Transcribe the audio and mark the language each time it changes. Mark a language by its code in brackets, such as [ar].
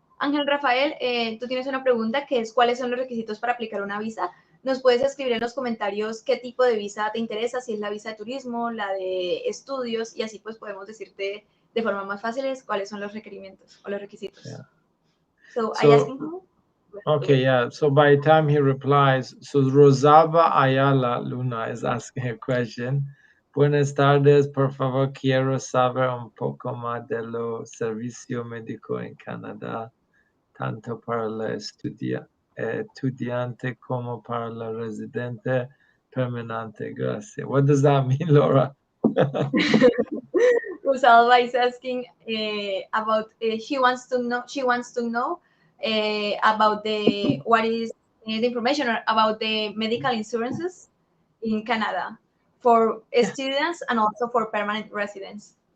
[es] Ángel Rafael, tú tienes una pregunta que es ¿cuáles son los requisitos para aplicar una visa? Nos puedes escribir en los comentarios qué tipo de visa te interesa, si es la visa de turismo, la de estudios, y así pues podemos decirte de forma más fácil cuáles son los requerimientos o los requisitos. [en] Yeah. So, I asked him. Okay, yeah. So by the time he replies, so Rosalba Ayala Luna is asking a question. [es] Buenas tardes, por favor, quiero saber un poco más de lo servicio médico en Canadá, tanto para la estudiante como para la residente permanente. Gracias. [en] What does that mean, Laura? Rosalba is asking about she wants to know about what is the information about the medical insurances in Canada for students and also for permanent residents.